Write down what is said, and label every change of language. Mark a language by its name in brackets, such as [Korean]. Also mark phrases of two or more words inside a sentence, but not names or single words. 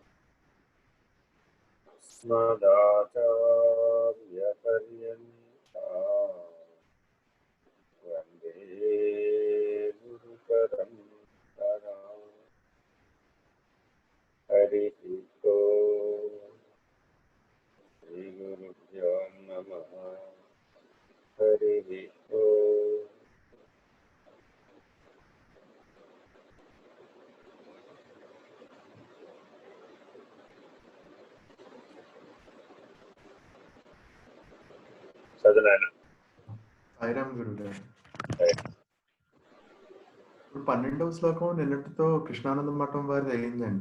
[Sanskrit] अस्मदाचार्यपर्यन्तां वन्दे गुरुपरम्पराम्। हरिः ओम्। श्रीगुरुभ्यो नमः। हरिः ओम्। [Telugu] చదనాను. సాయిరాం గురుగారు. ఇప్పుడు 12వ శ్లోకం నిన్నటితో కృష్ణానంద మఠం వారిది అయిందండి.